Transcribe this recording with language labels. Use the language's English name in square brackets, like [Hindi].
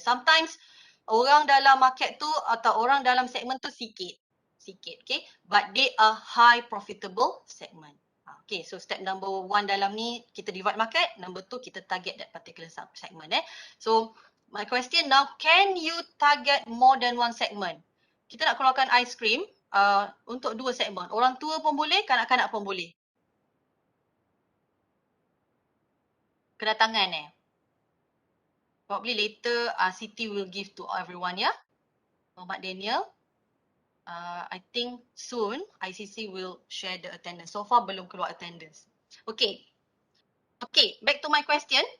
[Malay] Sometimes orang dalam market tu atau orang dalam segmen tu sikit, okay? [English] But they are high profitable segment. Okay, so step number 1 [Malay] dalam ni kita divide market, [English] number 2 kita target that particular segment. So my question now, can you target more than one segment? [Malay] Kita nak keluarkan ice cream untuk 2 segmen. Orang tua pun boleh, kanak-kanak pun boleh. [English] Kedatangan probably later Siti will give to everyone ya. Muhammad Daniel. I think soon ICC will share the attendance. So far [Malay] belum keluar [English] attendance. Okay. Okay, back to my question.